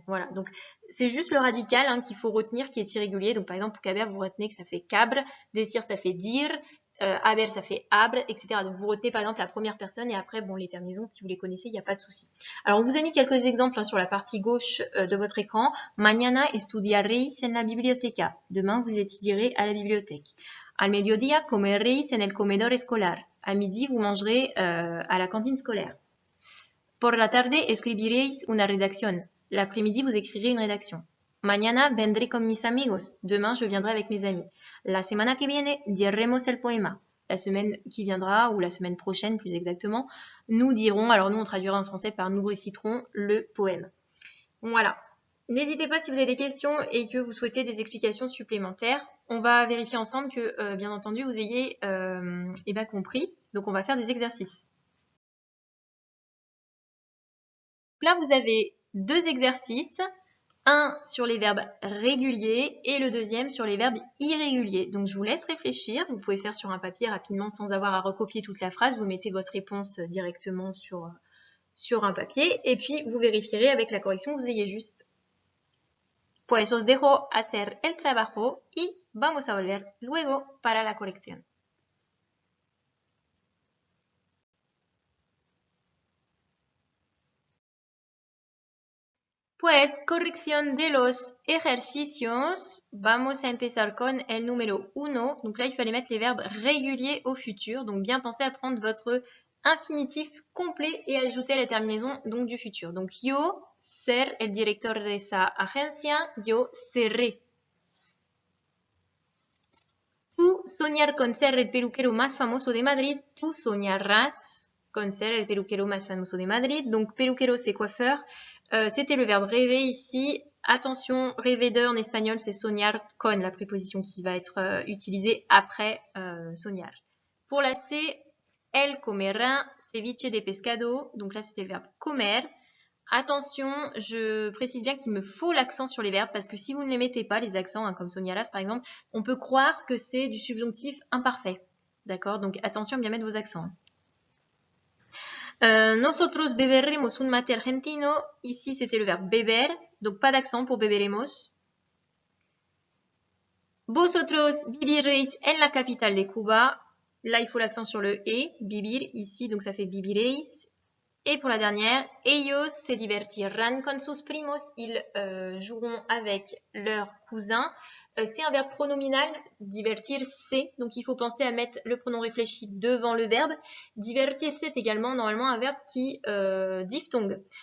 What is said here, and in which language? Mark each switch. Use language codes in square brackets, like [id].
[fr] Voilà, donc c'est juste le radical hein, qu'il faut retenir qui est irrégulier. Donc par exemple, pour caber, vous retenez que ça fait cabre, decir ça fait dire, aber ça fait abre, etc. Donc vous retenez par exemple la première personne et après, bon, les terminaisons, si vous les connaissez, il n'y a pas de souci. Alors on vous a mis quelques exemples hein, sur la partie gauche de votre écran. [es] Mañana estudiaréis en la biblioteca. [fr] Demain, vous étudierez à la bibliothèque. [es] Al mediodía comeréis en el comedor escolar. [fr] À midi, vous mangerez à la cantine scolaire. [es] Por la tarde escribiréis una redacción. [fr] L'après-midi, vous écrirez une rédaction. [es] Mañana vendré con mis amigos. [fr] Demain, je viendrai avec mes amis. [es] La semana que viene diremos el poema. [fr] La semaine qui viendra, ou la semaine prochaine plus exactement, nous dirons, alors nous on traduira en français par nous réciterons le poème. Voilà. N'hésitez pas si vous avez des questions et que vous souhaitez des explications supplémentaires. On va vérifier ensemble que, bien entendu, vous ayez compris. Donc on va faire des exercices. Là, vous avez deux exercices, un sur les verbes réguliers et le deuxième sur les verbes irréguliers. Donc, je vous laisse réfléchir. Vous pouvez faire sur un papier rapidement sans avoir à recopier toute la phrase. Vous mettez votre réponse directement sur un papier et puis vous vérifierez avec la correction que vous ayez juste. [es] Pues os dejo hacer el trabajo y vamos a volver luego para la corrección. Pues, corrección de los ejercicios. Vamos a empezar con el número 1. [fr] Donc là, il fallait mettre les verbes réguliers au futur. Donc, bien pensez à prendre votre infinitif complet et ajouter la terminaison donc, du futur. [es] Donc, yo ser el director de esa agencia. Yo seré. Tú soñar con ser el peluquero más famoso de Madrid. Tú soñarás con ser el peluquero más famoso de Madrid. [fr] Donc, peluquero, c'est coiffeur. C'était le verbe rêver ici. Attention, rêver de en espagnol, c'est soñar con, la préposition qui va être utilisée après soñar. Pour la C, [es] el comerá ceviche de pescado. [fr] Donc là, c'était le verbe comer. Attention, je précise bien qu'il me faut l'accent sur les verbes parce que si vous ne les mettez pas, les accents, hein, comme soñarás par exemple, on peut croire que c'est du subjonctif imparfait. D'accord? Donc attention à bien mettre vos accents. [es] Nosotros beberemos un mate argentino. [fr] Ici, c'était le verbe beber. Donc, pas d'accent pour beberemos. [es] Vosotros viviréis en la capitale de Cuba. [fr] Là, il faut l'accent sur le E. Vivir, ici, donc ça fait viviréis. Et pour la dernière, [es] ellos se divertirán con sus primos. [fr] Ils joueront avec leurs cousins. C'est un verbe pronominal, divertir, c'est. Donc, il faut penser à mettre le pronom réfléchi devant le verbe. Divertir, c'est également normalement un verbe qui diphtongue.